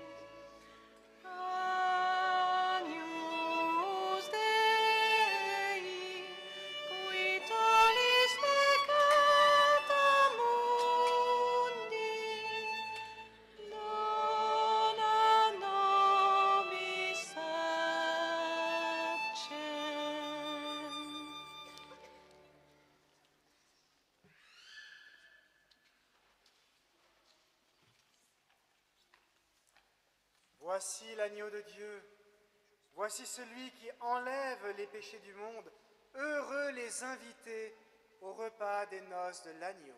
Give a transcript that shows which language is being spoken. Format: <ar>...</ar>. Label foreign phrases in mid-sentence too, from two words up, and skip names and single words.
<la>Agnus Dei, qui tollis peccata mundi, dona nobis sacem.</la> <fr>Voici l'agneau de Dieu. Voici celui qui enlève les péchés du monde. Heureux les invités au repas des noces de l'agneau.</fr>